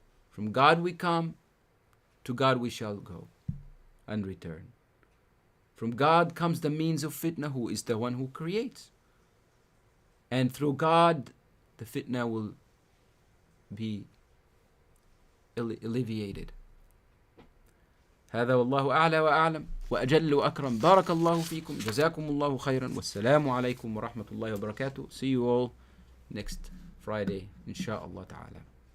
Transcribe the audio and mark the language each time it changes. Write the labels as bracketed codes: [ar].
[en] From God we come, to God we shall go and return. From God comes the means of fitna, who is the one who creates. And through God, the fitna will be alleviated. [ar] هذا والله أعلى وأعلم وأجل وأكرم. بارك الله فيكم. جزاكم الله خيرا. والسلام عليكم ورحمة الله وبركاته. [en] See you all next Friday, [ar] inshallah ta'ala.